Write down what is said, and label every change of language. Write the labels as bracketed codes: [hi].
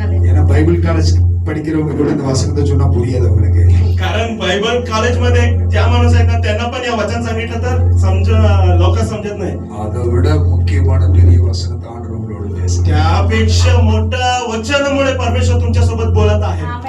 [ta] ஏன்னா Bible college படிக்கிறவங்க கூட இந்த வசனத்தை சொன்னா புரியாது உங்களுக்கு. [mr] कारण बायबल कॉलेज मध्ये ज्या माणूस आहेत ना त्यांना पण या वचन सांगितलं तर लोक समजत नाही. [ta] அதை விட முக்கியமான பெரிய வசனத்தை ஆண்டவர் உங்களோட பேசுறார். [mr] त्यापेक्षा मोठा वचनामुळे परमेश्वर तुमच्या सोबत बोलत आहे.